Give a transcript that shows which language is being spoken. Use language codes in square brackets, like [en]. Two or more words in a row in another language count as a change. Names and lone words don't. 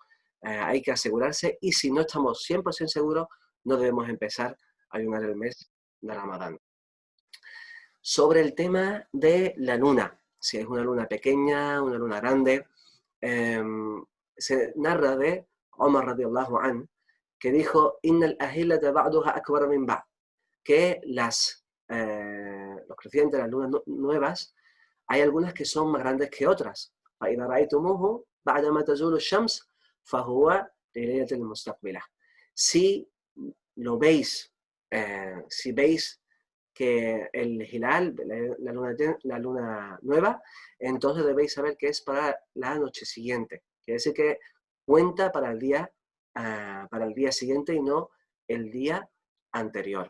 [es] Hay que asegurarse, y si no estamos 100% seguros, no debemos empezar a ayunar el mes de Ramadán. Sobre el tema de la luna, si es una luna pequeña, una luna grande, se narra de Omar [ar] رضي الله عنه, [es] que dijo, [ar] إن الأهلة بعضها أكبر من بعض, [es] que los crecientes, las lunas nuevas, hay algunas que son más grandes que otras. [ar] فإذا رأيتموه بعدما تزول الشمس فهو ليلة المستقبلة. [es] Si lo veis, si veis que el hilal, la luna nueva, entonces debéis saber que es para la noche siguiente. Quiere decir que cuenta para el día siguiente y no el día anterior.